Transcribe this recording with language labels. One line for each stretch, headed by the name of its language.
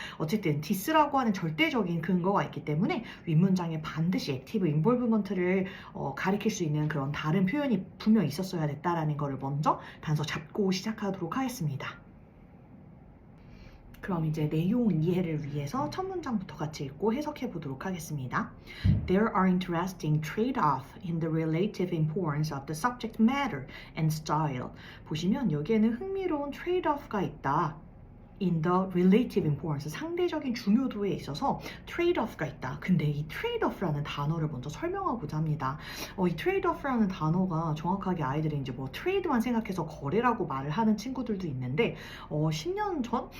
Korean: 어쨌든 this라고 하는 절대적인 근거가 있기 때문에 윗문장에 반드시 액티브 인볼브먼트를 가리킬 수 있는 그런 다른 표현이 분명 있었어야 됐다라는 것을 먼저 단서 잡고 시작하도록 하겠습니다. 그럼 이제 내용 이해를 위해서 첫 문장부터 같이 읽고 해석해 보도록 하겠습니다.
English: There are interesting trade-off in the relative importance of the subject matter and style.
Korean: 보시면 여기에는 흥미로운 trade-off가 있다.
English: in the relative importance,
Korean: 상대적인 중요도에 있어서 trade-off가 있다. 근데 이 trade-off라는 단어를 먼저 설명하고자 합니다. 이 trade-off라는 단어가 정확하게 아이들이 이제 뭐 trade만 생각해서 거래라고 말을 하는 친구들도 있는데 10년 전?